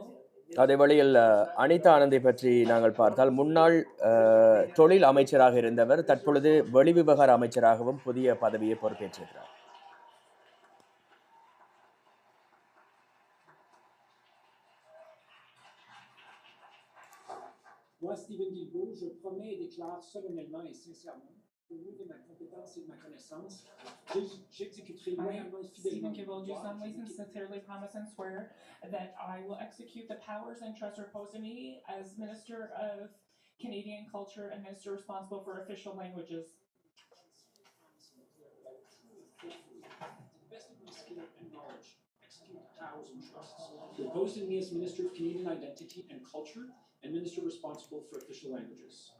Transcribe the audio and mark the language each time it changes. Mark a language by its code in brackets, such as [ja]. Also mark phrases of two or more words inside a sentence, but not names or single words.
[ta] அதே வழியில் அனிதா ஆனந்தை பற்றி நாங்கள் பார்த்தால் முன்னாள் தொழில் அமைச்சராக இருந்தவர் தற்பொழுது வெளிவிவகார அமைச்சராகவும் புதிய பதவியை பொறுப்பேற்றிருக்கிறார். [fr] Moi, Stephen Guilbeault, je promets et déclare solennellement et sincèrement, au nom de ma compétence et de ma connaissance, j'exécuterai loyalement et fidèlement. [en] Stephen Guilbeault, do solemnly and sincerely promise and swear that I will execute the powers and trusts reposed in me as Minister of Canadian Culture and Minister responsible for official languages. To the best of my skill and knowledge, execute execute the powers and trusts reposed in me as Minister of Canadian Identity and Culture and Minister responsible for official languages.